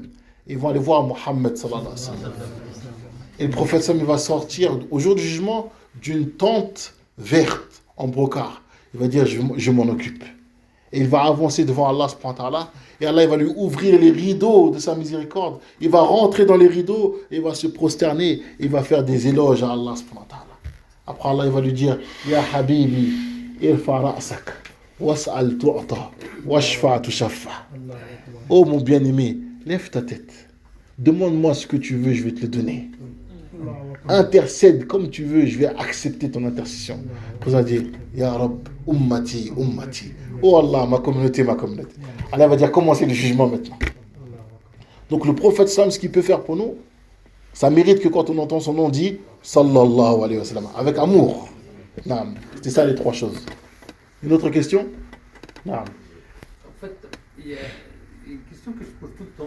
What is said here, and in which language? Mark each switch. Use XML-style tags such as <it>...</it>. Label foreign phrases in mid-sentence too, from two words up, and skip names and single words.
<fr>Ils vont aller voir</fr> <ar>محمد صلى الله عليه وسلم.</ar> <fr>Et le prophète sallam, il va sortir au jour du jugement d'une tente verte en brocart. Il va dire, je m'en occupe. Et il va avancer devant</fr> <ar>الله سبحانه وتعالى.</ar> <fr>Et Allah, il va lui ouvrir les rideaux de sa miséricorde. Il va rentrer dans les rideaux et il va se prosterner. Il va faire des éloges à</fr> <ar>الله سبحانه وتعالى.</ar> <fr>Après Allah, il va lui dire,</fr> <ar>يا حبيبي، ارفع رأسك، واسأل تعط، واشفع تشفع.</ar> <fr>Oh mon bien-aimé, lève ta tête. Demande-moi ce que tu veux, je vais te le donner. Intercède comme tu veux, je vais accepter ton intercession. Pour ça dire,</fr> <ar>يا رب، أمتي، أمتي.</ar> <fr>Oh Allah, ma communauté, ma communauté. Allah va dire, commencez le jugement maintenant. Donc le prophète Sam, ce qu'il peut faire pour nous, ça mérite que quand on entend son nom, on dit</fr> <ar>صلى الله عليه وسلم,</ar> <fr>avec amour. Naam. C'est ça les 3 choses. Une autre question? Naam. En fait, il y a une question que je pose tout le temps.</fr>